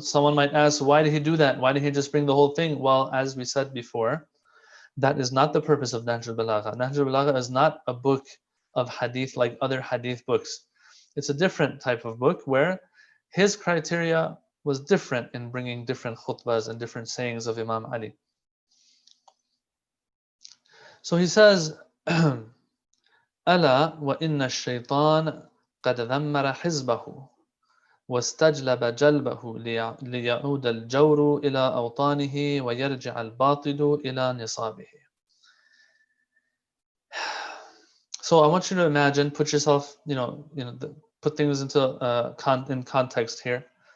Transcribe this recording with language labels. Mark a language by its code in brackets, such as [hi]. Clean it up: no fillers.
[en] Someone might ask, why did he do that? Why didn't he just bring the whole thing? Well, as we said before, that is not the purpose of Nahjul Balagha. Nahjul Balagha is not a book of hadith like other hadith books. It's a different type of book where his criteria was different in bringing different khutbahs and different sayings of Imam Ali. So he says, [ar] ألا وإن الشيطان قد ذمر حزبه واستجلب جلبه ليعود الجور إلى أوطانه ويرجع الباطل إلى نصابه. [en] So I want you to imagine, put yourself, put things into in context here.